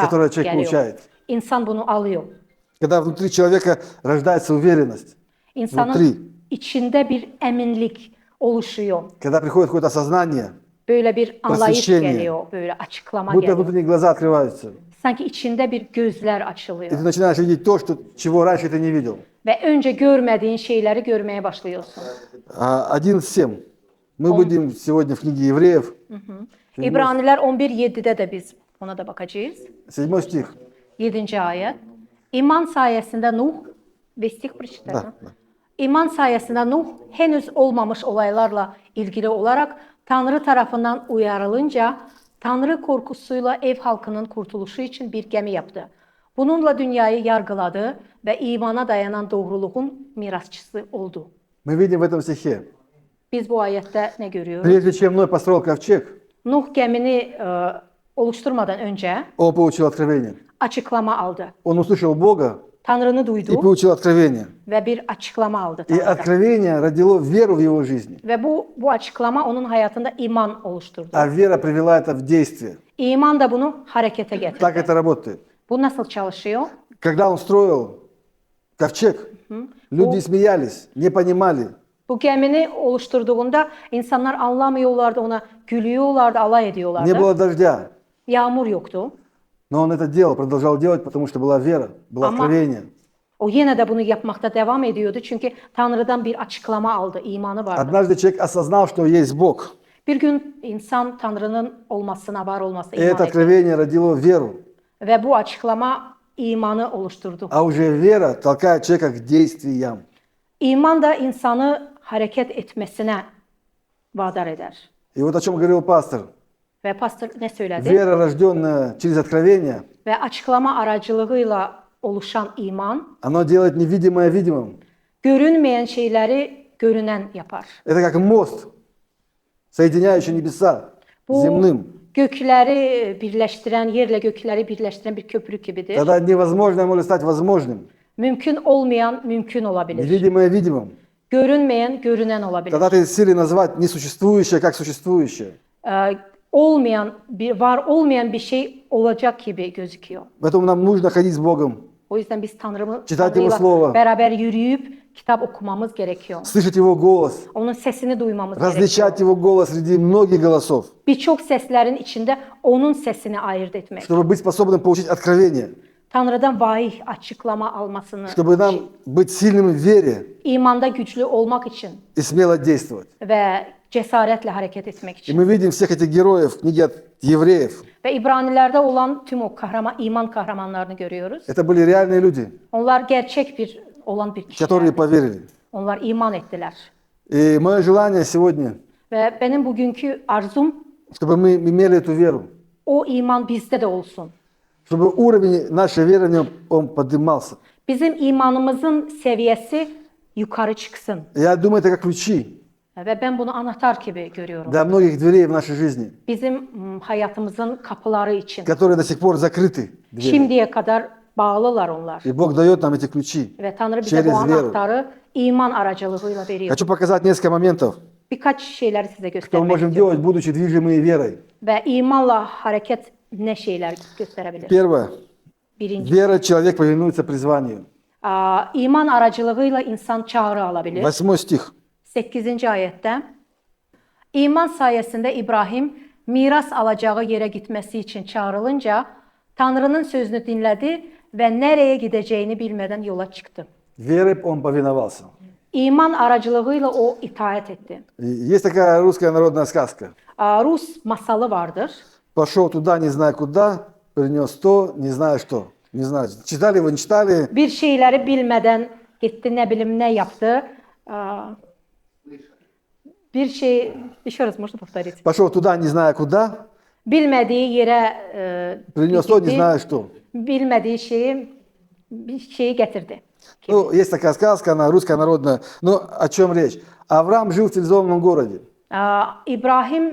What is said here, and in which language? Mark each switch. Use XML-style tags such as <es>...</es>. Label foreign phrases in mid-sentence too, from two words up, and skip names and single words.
<ru>которое человек</ru> <tr>geliyor.</tr> <ru>получает.</ru> <tr>İnsan bunu alıyor.</tr> <ru>Когда внутри человека rождается уверенность,</ru> <tr>İnsanın</tr> <ru>Внутри.</ru> <tr>içinde bir eminlik oluşuyor.</tr> <ru>когда приходит какое-то осознание,</ru> <tr>Böyle bir anlayış</tr> <ru>Просвещение.</ru> <tr>geliyor, böyle açıklama</tr> <ru>будто</ru> <tr>geliyor.</tr> <ru>внутренние глаза открываются.</ru> <tr>Sanki içinde bir gözler</tr> <ru>И</ru> <tr>açılıyor.</tr> <ru>ты начинаешь видеть то, чего раньше ты не видел.</ru> <tr>Ve önce görmediğin şeyleri görmeye başlıyorsun.</tr> <ru>11:7. Мы будем сегодня в книге Евреев,</ru> <tr>İbraniler 11.7'de de biz ona da bakacağız.</tr> <ru>7 стих.</ru> <tr>7. ayet. İman sayesinde Nuh, ve</tr> <ru>стих прочитай, Да, ha? да.</ru> <tr>İman sayesinde Nuh henüz olmamış olaylarla ilgili olarak Tanrı tarafından uyarılınca Tanrı korkusuyla ev halkının kurtuluşu için bir gemi yaptı. Bununla dünyayı yargıladı ve imana dayanan doğruluğun mirasçısı oldu.</tr> <ru>Мы видим в этом стихе.</ru> <tr>Biz bu ayette ne görüyoruz?</tr> <ru>Прежде чем Ной построил ковчег,</ru> <tr>Nuh gemini oluşturmadan önce</tr> <ru>он получил откровение.</ru> <tr>açıklama aldı.</tr> <ru>Он услышал Бога</ru> <tr>Tanrı'nı</tr> <ru>и</ru> <tr>duydu</tr> <ru>получил откровение.</ru> <tr>ve bir açıklama aldı</tr> <ru>И</ru> <tr>Tanrı'dan.</tr> <ru>откровение родило веру в его жизни.</ru> <tr>Ve bu açıklama onun hayatında iman oluşturdu.</tr> <ru>А вера привела это в действие.</ru> <tr>İman da bunu harekete</tr> <ru>Так</ru> <tr>getirdi.</tr> <ru>это работает.</ru> <tr>Bu nasıl çalışıyor?</tr> <ru>Когда он stроил ковчег, люди смеялись, не понимали.</ru> <tr>Bu gemini oluşturduğunda insanlar anlamıyorlardı, ona gülüyorlardı, alay</tr> <ru>Не</ru> <tr>ediyorlardı.</tr> <ru>было дождя.</ru> <tr>Yağmur yoktu.</tr> <ru>Но он это делал, продолжал делать, потому что была вера, было</ru> <tr>Ама-</tr> <ru>откровение.</ru> <tr>O yine de bunu yapmakta devam ediyordu çünkü Tanrı'dan bir açıklama aldı, imanı vardı.</tr> <ru>Однажды человек осознал, что есть Бог.</ru> <tr>Bir gün insan Tanrı'nın olmasına, var olmasına</tr> <ru>И это</ru> <tr>iman etti.</tr> <ru>откровение родило веру.</ru> <tr>Ve bu açıklama imanı oluşturdu.</tr> <ru>А уже вера толкает человека к действиям.</ru> <tr>İman da insanı hareket etmesine vadar eder.</tr> <ru>И вот о чем говорил пастор.</ru> <tr>Ve pastor ne söyledi?</tr> <ru>Вера, рожденная через откровение,</ru> <tr>Ve açıklama aracılığıyla oluşan iman,</tr> <ru>оно делает невидимое видимым.</ru> <tr>görünmeyen şeyleri görünen yapar.</tr> <ru>Это как мост, соединяющий небеса с</ru> <tr>Bu</tr> <ru>земным.</ru> <tr>gökleri birleştiren, yerle gökleri birleştiren bir köprü gibidir.</tr> <ru>Тогда невозможное может стать возможным.</ru> <tr>Mümkün olmayan mümkün olabilir.</tr> <ru>Невидимое видимым.</ru> <tr>Görünmeyen görünen olabilir.</tr> <ru>Тогда ты силой назвать несуществующее как существующее.</ru> <tr>Var olmayan bir şey olacak gibi gözüküyor.</tr> <ru>Поэтому нам нужно ходить с Богом,</ru> <tr>O yüzden biz</tr> <ru>Читать Его</ru> <tr>Tanrı'yla</tr> <ru>Слово.</ru> <tr>beraber yürüyüp kitap okumamız gerekiyor.</tr> <ru>слышать Его голос,</ru> <tr>Onun sesini duymamız gerekiyor.</tr> <ru>различать Его голос среди многих голосов,</ru> <tr>Birçok seslerin içinde onun sesini ayırt etmek.</tr> <ru>чтобы быть способным получить откровение,</ru> <tr>Tanrı'dan vahiy açıklama almasını,</tr> <ru>чтобы нам быть сильным в вере</ru> <tr>imanda güçlü olmak için</tr> <ru>и смело действовать.</ru> <tr>ve cesaretle hareket etmek</tr> <ru>И</ru> <tr>için.</tr> <ru>мы видим всех этих героев в книге от евреев.</ru> <tr>Ve İbranilerde olan tüm o iman kahramanlarını görüyoruz.</tr> <ru>Это были реальные люди,</ru> <tr>Onlar gerçek olan bir kişiler.</tr> <ru>которые поверили.</ru> <tr>Onlar iman ettiler.</tr> <ru>И мое желание сегодня,</ru> <tr>Ve benim bugünkü arzum</tr> <ru>чтобы мы имели эту веру,</ru> <tr>o iman bizde de olsun.</tr> <ru>чтобы уровень нашей веры в нем, он поднимался.</ru> <tr>Bizim imanımızın seviyesi yukarı çıksın.</tr> <ru>Я думаю, это как ключи</ru> <tr>Ve ben bunu anahtar gibi görüyorum.</tr> <ru>для многих дверей в нашей жизни,</ru> <tr>Bizim hayatımızın kapıları için.</tr> <ru>которые до сих пор закрыты. Двери.</ru> <tr>Şimdiye kadar bağlılar onlar.</tr> <ru>И Бог дает нам эти ключи.</ru> <tr>Ve Tanrı bize bu</tr> <ru>Через веру.</ru> <tr>anahtarı iman aracılığıyla veriyor.</tr> <ru>Хочу показать несколько моментов,</ru> <tr>Birkaç şeyleri size</tr> <ru>что мы</ru> <tr>göstermek</tr> <ru>можем</ru> <tr>istiyorum.</tr> <ru>делать, будучи движимые верой.</ru> <tr>Ve imanla hareket ne şeyler gösterebilir?</tr> <ru>Первое.</ru> <tr>Birinci,</tr> <ru>Вера, человек повинуется призванию.</ru> <tr>iman aracılığıyla insan çağrı alabilir.</tr> <ru>8 stих.</ru> <tr>8. ayette iman sayesinde İbrahim miras alacağı yere gitmesi için çağrılınca Tanrı'nın sözünü dinledi ve nereye gideceğini bilmeden yola çıktı.</tr> <ru>Верой он повиновался.</ru> <tr>İman aracılığıyla o itaat etti.</tr> <ru>И есть такая русская народная сказка.</ru> <tr>Rus masalı vardır.</tr> <ru>Пошел туда, не зная куда, принес то, не зная что. Не знаю, читали вы, не читали.</ru> <tr>Bir şeyleri bilmeden gitti, ne bileyim ne yaptı. Bir şey,</tr> <ru>еще раз можно повторить? Пошел туда, не зная куда,</ru> <tr>Bilmediği yere</tr> <ru>принес то, не</ru> <tr>gitti.</tr> <ru>зная что.</ru> <tr>Bilmediği bir şeyi getirdi.</tr> <ru>Ну, есть такая сказка, она русская народная. Но о чем речь? Авраам жил в цивилизованном городе.</ru> <tr>İbrahim</tr>